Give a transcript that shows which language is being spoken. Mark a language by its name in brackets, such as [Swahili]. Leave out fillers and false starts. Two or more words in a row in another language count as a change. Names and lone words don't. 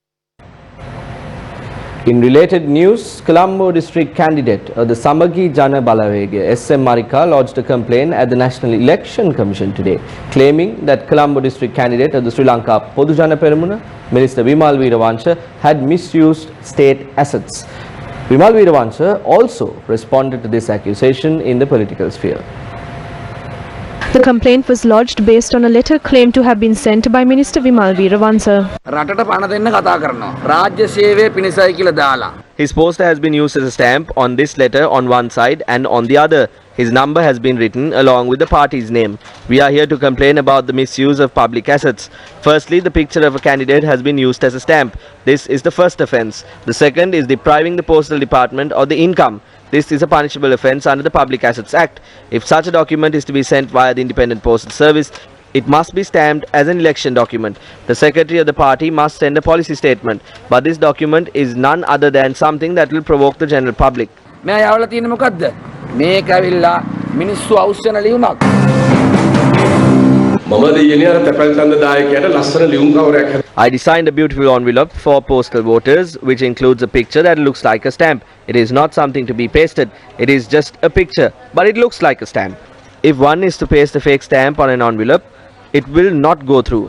[English] In related news, Colombo district candidate of the Samagi Jana Balawege, SM Marika, lodged a complaint at the National Election Commission today, claiming that Colombo district candidate of the Sri Lanka Podujana Peramuna, Minister Vimal Weeravansha, had misused state assets. Vimal Weeravansha also responded to this accusation in the political sphere. The complaint was lodged based on a letter claimed to have been sent by Minister Vimal Weeravansha. [Sinhala] රටට පණ දෙන්න කතා කරනවා. රාජ්‍ය සේවය පිණිසයි කියලා දාලා. [English] His poster has been used as a stamp on this letter on one side and on the other. His number has been written along with the party's name. We are here to complain about the misuse of public assets. Firstly, the picture of a candidate has been used as a stamp. This is the first offence. The second is depriving the postal department of the income. This is a punishable offence under the Public Assets Act. If such a document is to be sent via the Independent Postal Service, it must be stamped as an election document. The secretary of the party must send a policy statement, but this document is none other than something that will provoke the general public. [Sinhala] මේ යවලා තියෙන්නේ මොකද්ද? මේක ඇවිල්ලා මිනිස්සු අවශ්‍යන ලියුමක්. [English] I designed a beautiful envelope for postal voters which includes a picture that looks like a stamp. It is not something to be pasted. It is just a picture, but it looks like a stamp. If one is to paste a fake stamp on an envelope, it will not go through.